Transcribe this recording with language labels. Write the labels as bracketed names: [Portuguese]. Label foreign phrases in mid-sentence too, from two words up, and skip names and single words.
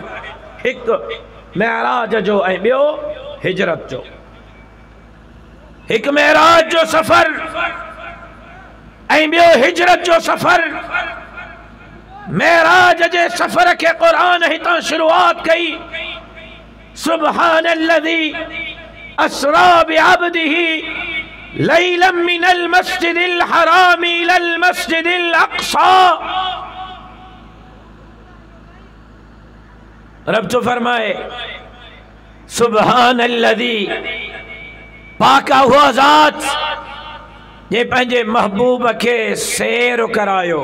[Sindhi] हिकु मेराज जो ऐं ॿियो हिजरत जो। हिकु मेराज जो सफ़र ऐं ॿियो हिजरत जो सफ़र। मेराज जे सफ़र के क़ुरान हितां शुरुआत कई। [Arabic] سبحان الذي أسرى بعبده ليلا من المسجد الحرام إلى المسجد الأقصى. [Sindhi] रब तो फरमाए [Arabic] سبحان الذي, [Sindhi] पाक हुआ ज़ात जे पंहिंजे महबूब के सैर करायो।